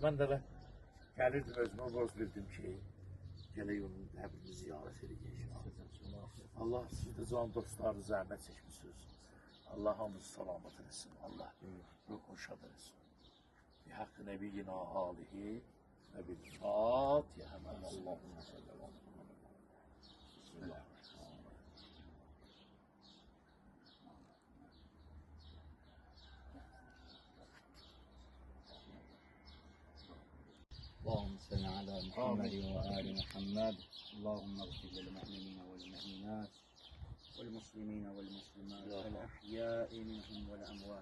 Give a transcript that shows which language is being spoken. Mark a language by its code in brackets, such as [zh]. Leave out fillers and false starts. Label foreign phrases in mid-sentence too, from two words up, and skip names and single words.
[az] Mən də gəlirdim, özümə borc verdim ki, gələk onun qəbrini ziyarət edəcək. Allah siz də can dostları zəhmət çəkmişsiniz. Allah hamınızı salamat eləsin. Allah ruhunu şad eləsin. [ar] بحق نبينا وآله وبالفاتحة. اللهم صلى الله عليه وسلم. بسم الله الرحمن الرحيم. اللهم صل على محمد وآل محمد. اللهم اغفر للمؤمنين والمؤمنات والمسلمين والمسلمات الأحياء منهم والأموات.